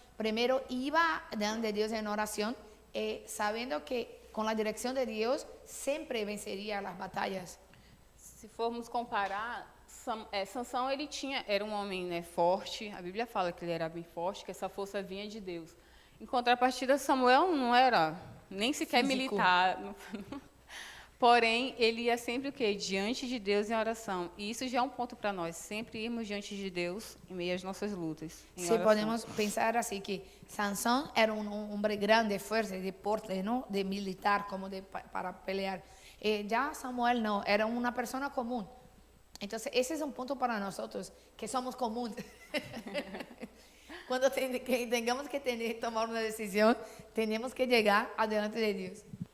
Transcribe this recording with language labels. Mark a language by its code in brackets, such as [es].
[es] Primero iba delante de Dios en oración, sabiendo que con la dirección de Dios siempre vencería las batallas. [pt] Se formos comparar, Sansão era um homem, né, forte. A Bíblia fala que ele era bem forte, que essa força vinha de Deus. Em contrapartida, Samuel não era nem sequer Físico. militar. Porém, ele ia sempre o quê? Diante de Deus em oração. E isso já é um ponto para nós, sempre irmos diante de Deus em meio às nossas lutas. [es] Sí, podemos pensar así que Sansón era un hombre grande, fuerte, de porte, ¿no? De militar, como para pelear. Ya Samuel no, era una persona común. Entonces, ese es un punto para nosotros, que somos comunes. Cuando tengamos que tomar una decisión, tenemos que llegar adelante de Dios.